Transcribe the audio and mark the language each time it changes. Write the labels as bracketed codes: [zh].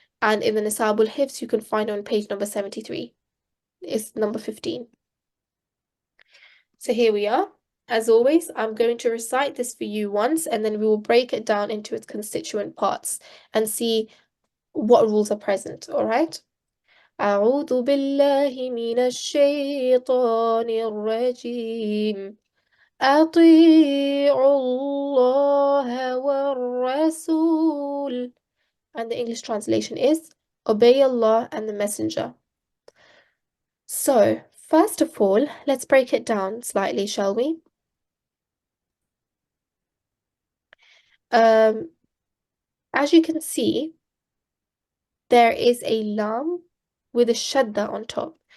[en] And in the Nisabul Hifz, you can find it on page number 73. It's number 15. So here we are. As always, I'm going to recite this for you once, and then we will break it down into its constituent parts and see what rules are present, all right? [ar] أعوذ بالله من الشيطان الرجيم أطيعوا الله والرسول. [en] And the English translation is obey Allah and the Messenger. So, first of all, let's break it down slightly, shall we? As you can see, there is a lam with a shadda on top.